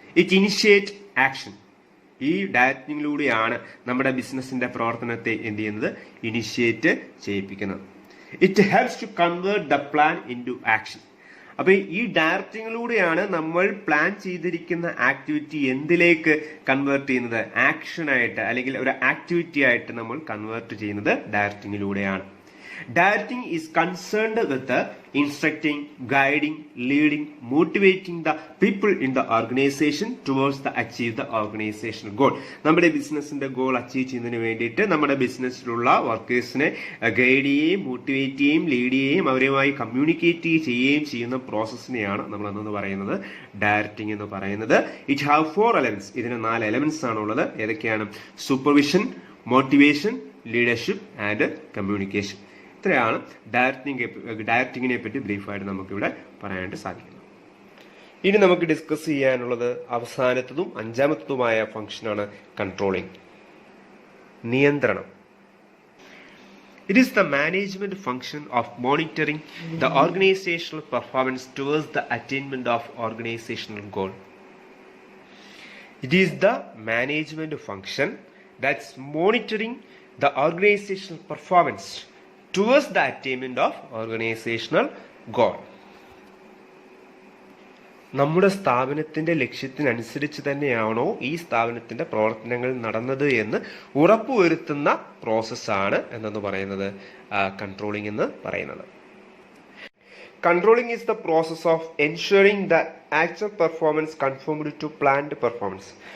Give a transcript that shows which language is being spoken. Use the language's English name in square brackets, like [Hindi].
[English] It initiate action. [Malayalam] ഈ ഡയറക്റ്റിംഗിലൂടെയാണ് നമ്മുടെ ബിസിനസിന്റെ പ്രവർത്തനത്തെ എന്ത് ചെയ്യുന്നത്, initiate ചെയ്യിപ്പിക്കുന്നത്. [English] It helps to convert the plan into action. [Malayalam] അപ്പൊ ഈ ഡയറക്റ്റിംഗിലൂടെയാണ് നമ്മൾ പ്ലാൻ ചെയ്തിരിക്കുന്ന ആക്ടിവിറ്റി എന്തിലേക്ക് കൺവേർട്ട് ചെയ്യുന്നത്, ആക്ഷനായിട്ട് അല്ലെങ്കിൽ ഒരു ആക്ടിവിറ്റി ആയിട്ട് നമ്മൾ കൺവേർട്ട് ചെയ്യുന്നത് ഡയറക്റ്റിംഗിലൂടെയാണ്. [English] Directing is concerned with the instructing, guiding, leading, motivating the people in the organization towards the achieve the organizational goal. [Malayalam] നമ്മുടെ ബിസിനസിന്റെ ഗോൾ അച്ചീവ് ചെയ്യുന്നതിന് വേണ്ടിയിട്ട് നമ്മുടെ ബിസിനസ്സിലുള്ള വർക്കേഴ്സിനെ ഗൈഡ് ചെയ്യുകയും മോട്ടിവേറ്റ് ചെയ്യുകയും ലീഡ് ചെയ്യുകയും അവരുമായി കമ്മ്യൂണിക്കേറ്റ് ചെയ്യുകയും ചെയ്യുന്ന പ്രോസസ്സിനെയാണ് നമ്മൾ എന്ന് പറയുന്നത് ഡയറക്റ്റിംഗ് എന്ന് പറയുന്നത്. [English] It have 4 elements. [Malayalam] ഇതിന് 4 elements ആണുള്ളത്. ഏതൊക്കെയാണ്? Supervision, motivation, leadership and communication. ഇത്രയാണ് ഡയറക്റ്റിങ്ങിനെ പറ്റി ബ്രീഫായിട്ട് നമുക്കിവിടെ പറയാനായിട്ട് സാധിക്കുന്നത്. ഇനി നമുക്ക് ഡിസ്കസ് ചെയ്യാനുള്ളത് അവസാനത്തതും 5ാമത്തതുമായ ഫംഗ്ഷനാണ് കൺട്രോളിംഗ്, നിയന്ത്രണം. [English] It is the management function of monitoring the organizational performance towards the attainment of organizational goal. It is the management function that's monitoring the organizational performance towards the attainment of organizational goal. [Malayalam] നമ്മുടെ സ്ഥാപനത്തിന്റെ ലക്ഷ്യത്തിനനുസരിച്ച് തന്നെയാണോ ഈ സ്ഥാപനത്തിന്റെ പ്രവർത്തനങ്ങൾ നടന്നത് എന്ന് ഉറപ്പുവരുത്തുന്ന പ്രോസസ്സാണ് എന്നു പറയുന്നത് കൺട്രോളിംഗ് എന്ന് പറയുന്നത്. [English] Controlling is the process of ensuring the actual performance conformed to planned performance.